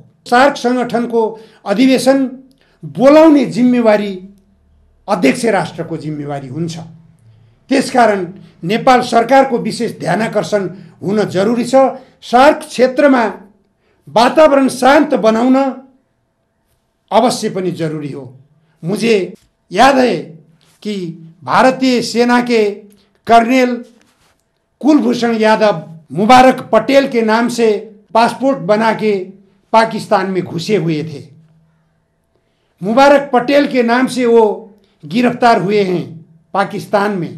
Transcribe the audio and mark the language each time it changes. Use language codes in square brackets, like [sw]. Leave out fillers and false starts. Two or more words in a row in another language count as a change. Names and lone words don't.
[ne] सार्क संगठनको अधिवेशन बोलाउने जिम्मेवारी अध्यक्ष राष्ट्रको जिम्मेवारी हुन्छ। त्यसकारण नेपाल सरकारको विशेष ध्यानाकर्षण हुन जरुरी छ। सार्क क्षेत्रमा वातावरण शान्त बनाउन अवश्य पनि जरुरी हो। [hi] मुझे याद है कि भारतीय सेना के कर्नेल कुलभूषण यादव मुबारक पटेल के नाम से पासपोर्ट बना के पाकिस्तान में घुसे हुए थे। मुबारक पटेल के नाम से वो गिरफ्तार हुए हैं पाकिस्तान में।